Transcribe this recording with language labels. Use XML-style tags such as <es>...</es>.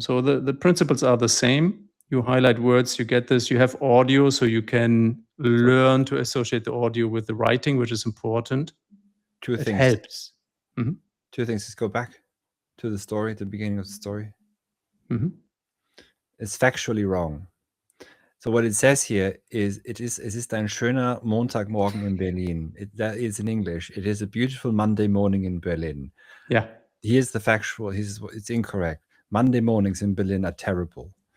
<en>So the principles are the same. You highlight words, you get this. You have audio, so you can learn to associate the audio with the writing, which is important. It helps. 2 things. Let's go back to the story, the beginning of the story. It's factually wrong. So what it says here is,</en> <de>es ist ein schöner Montagmorgen in Berlin.</de> <en>That is in English. It is a beautiful Monday morning in Berlin. Yeah. Here's the factual. It's incorrect. Monday mornings in Berlin are terrible.</en>